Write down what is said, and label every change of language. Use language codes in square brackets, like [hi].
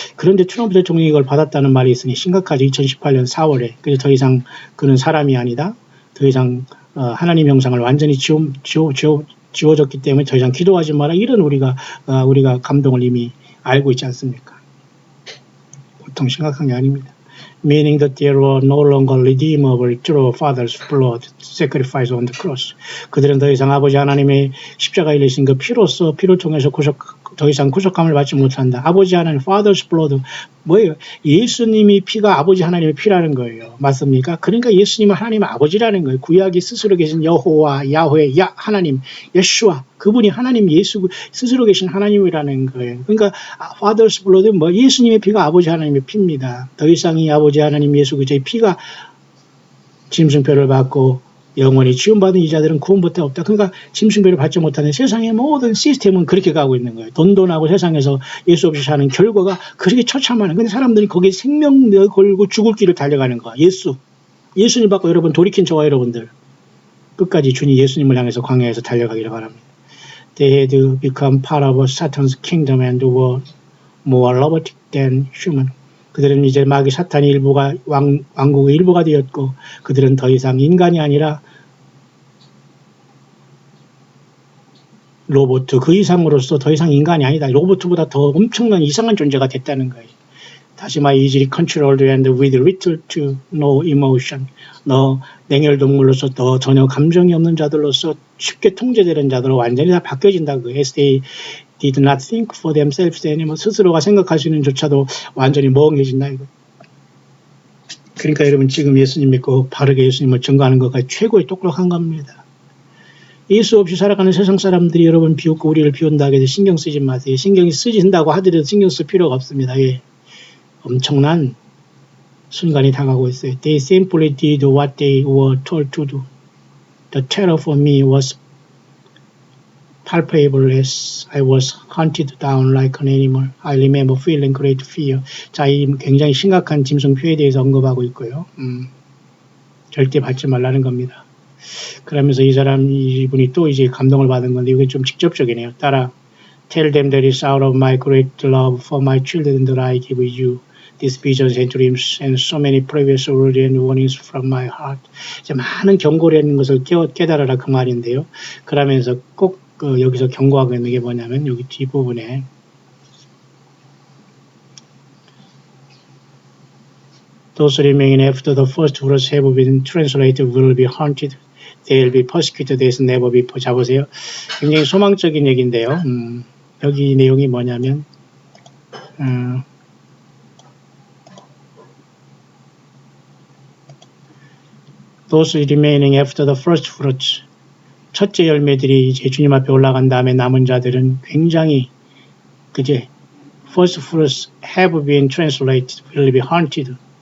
[ko] 그런데 트럼프 대통령이 이걸 받았다는 말이 있으니 심각하죠. 2018년 4월에. 그래서 더 이상 그는 사람이 아니다. 더 이상 하나님 형상을 완전히 지워졌기 때문에 더 이상 기도하지 마라. 이런 우리가 감동을 이미 알고 있지 않습니까? 보통 심각한 게 아닙니다. [en] Meaning that they were no longer redeemable through Father's blood sacrifice on the cross. [ko] 그들은 더 이상 아버지 하나님의 십자가에 일리신 그 피를 통해서 더 이상 구속함을 받지 못한다. 아버지 하나님, [en] Father's blood, [ko] 뭐예요? 예수님이 피가 아버지 하나님의 피라는 거예요. 맞습니까? 그러니까 예수님은 하나님의 아버지라는 거예요. 구약이 스스로 계신 여호와, 야훼, 하나님, 예수와 그분이 하나님 예수 스스로 계신 하나님이라는 거예요. 그러니까 [en] Father's blood, [ko] 뭐 예수님의 피가 아버지 하나님의 피입니다. 더 이상 이 아버지 하나님 예수 그리스도의 피가 짐승표를 받고 영원히 지원받은 이자들은 구원밖에 없다. 그러니까 짐승표를 받지 못하는 세상의 모든 시스템은 그렇게 가고 있는 거예요. 돈돈하고 세상에서 예수 없이 사는 결과가 그렇게 처참한. 근데 사람들이 거기에 생명 걸고 죽을 길을 달려가는 거야. 예수님 받고 여러분 돌이킨 저와 여러분들 끝까지 주님 예수님을 향해서 광야에서 달려가기를 바랍니다. [en] They had become part of Satan's kingdom and were more robotic than human. [ko] 그들은 이제 마귀 사탄의 일부가 왕국의 일부가 되었고 그들은 더 이상 인간이 아니라 로봇 그 이상으로서 더 이상 인간이 아니다. 로봇보다 더 엄청난 이상한 존재가 됐다는 거예요. 다시 말해 [en] easily controlled and with little to no emotion. [ko] 냉혈동물로서 더 전혀 감정이 없는 자들로서 쉽게 통제되는 자들로 완전히 다 바뀌어진다. [en] As they did not think for themselves anymore. [ko] 스스로가 생각할 수 있는 조차도 완전히 멍해진다. 이거. 그러니까 여러분 지금 예수님 믿고 바르게 예수님을 증거하는 것가 최고의 똑똑한 겁니다. 예수 없이 살아가는 세상 사람들이 여러분 비웃고 우리를 비운다고 해서 신경 쓰지 마세요. 신경이 쓰진다고 하더라도 신경 쓸 필요가 없습니다. 예. 엄청난 순간이 다가오고 있어요. [en] They simply did what they were told to do. The terror for me was palpable as I was hunted down like an animal. I remember feeling great fear. [ko] 자, 이 굉장히 심각한 짐승표에 대해서 언급하고 있고요. 절대 받지 말라는 겁니다. 그러면서 이분이 또 이제 감동을 받은 건데 이게 좀 직접적이네요. 따라 [en] Tell them that it's out of my great love for my children that I give you these visions and dreams and so many previous words and warnings from my heart. [ko] 이제 많은 경고를 하는 것을 깨달아라 그 말인데요. 그러면서 꼭 여기서 경고하고 있는 게 뭐냐면 여기 뒷부분에 [en] Those remaining after the first words have been translated will be haunted. They will be persecuted as never before. [ko] 자 보세요. 굉장히 소망적인 얘기인데요. 여기 내용이 뭐냐면 [en] Those remaining after the first fruits. [ko] 첫째 열매들이 이제 주님 앞에 올라간 다음에 남은 자들은 굉장히 [en] first fruits have been translated will be haunted.